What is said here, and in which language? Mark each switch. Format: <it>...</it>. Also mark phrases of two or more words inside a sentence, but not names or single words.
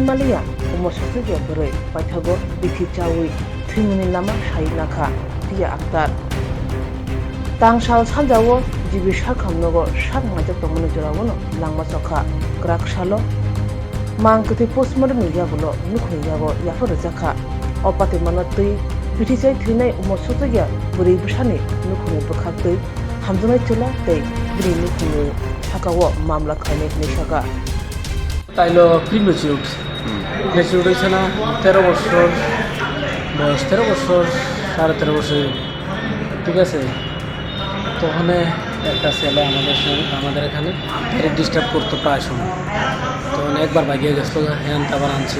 <trp>malia umo sosugya burui baithago bithi chawi thimuni lama shainakha ria aktar tangsal sanjawo jibi shakhamnogo shakmaja tongmani jorawono langma chokha kraksalo mangkati postmortem yagulo nukhni yago yafar jakha opati mano tui bithi chai thinai umo sosugya burui bushani nukhni bukhaktui hamjnai chula tei bini nukhni thakawo mamla khaine nishaka</trp> <bn>তাইলো প্রিমেচিউড প্রিমেচিউড হয়েছে না 13 বছর বয়স 13 বছর 13.5 বছর ঠিক আছে তখন একটা ছেলে আমাদের এখানে ডিস্টার্ব করতো প্রায় সময় তখন একবার ভাগিয়ে গেছিলো হ্যাঁ আবার আনছে</bn>